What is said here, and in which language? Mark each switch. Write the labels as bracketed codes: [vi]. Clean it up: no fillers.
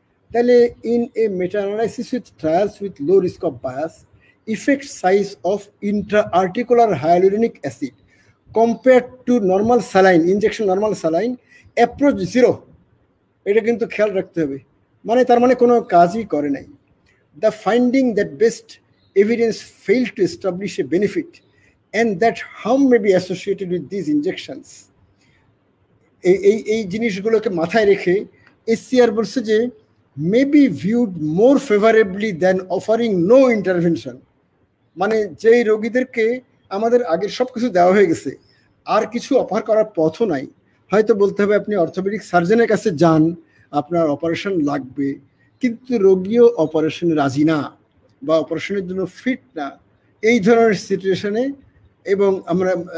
[bn] তাহলে [en] in a meta analysis with trials with low risk of bias, effect size of intraarticular hyaluronic acid compare to normal saline injection, normal saline approach 0, [bn] এটা কিন্তু খেয়াল রাখতে হবে। মানে তার মানে কোনো কাজই করে নাই। [en] The finding that best evidence failed to establish a benefit and that harm may be associated with these injections. [bn] এই জিনিসগুলোকে মাথায় রেখে এসসিআর বলছে যে [en] may be viewed more favorably than offering no intervention। [bn] মানে যেই রোগীদেরকে আমাদের আগের সব কিছু দেওয়া হয়ে গেছে, আর কিছু অফার করার পথও নাই, হয়তো বলতে হবে আপনি অর্থোপেডিক সার্জনের কাছে যান, আপনার অপারেশন লাগবে, কিন্তু রোগীও অপারেশনে রাজি না বা অপারেশনের জন্য ফিট না, এই ধরনের সিচুয়েশনে, এবং আমরা